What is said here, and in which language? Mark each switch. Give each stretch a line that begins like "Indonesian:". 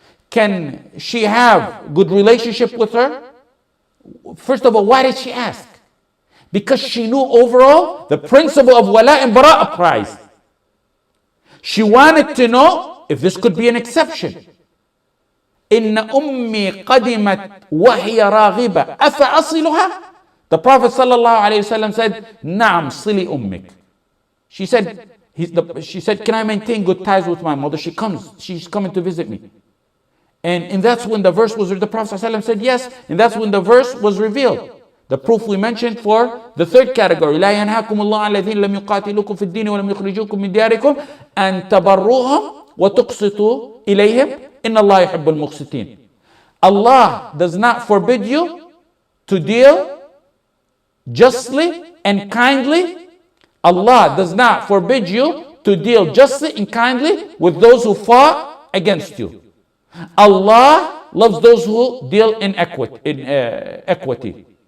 English: Can she have good relationship with her? First of all, why did she ask? Because she knew overall the principle of wala and bara applies. She wanted to know if this could be an exception.
Arabic: إن أمي قدمت وهي راغبة أفأصلها.
English: The Prophet ﷺ said,
Arabic: نعم صلي أمك.
English: She said, can I maintain good ties with my mother? She's coming to visit me. And that's when the verse was, the Prophet ﷺ said yes, and that's when the verse was revealed. The proof we mentioned for the third category,
Arabic: لا ينهاكم الله عن الذين لم يقاتلوكم في الدين ولم يخرجوكم من دياركم أن تبروهم وتقسطوا إليهم إن الله يحب المقسطين.
English: Allah does not forbid you to deal justly and kindly. Allah does not forbid you to deal justly and kindly with those who fought against you. Allah loves those who deal in equity.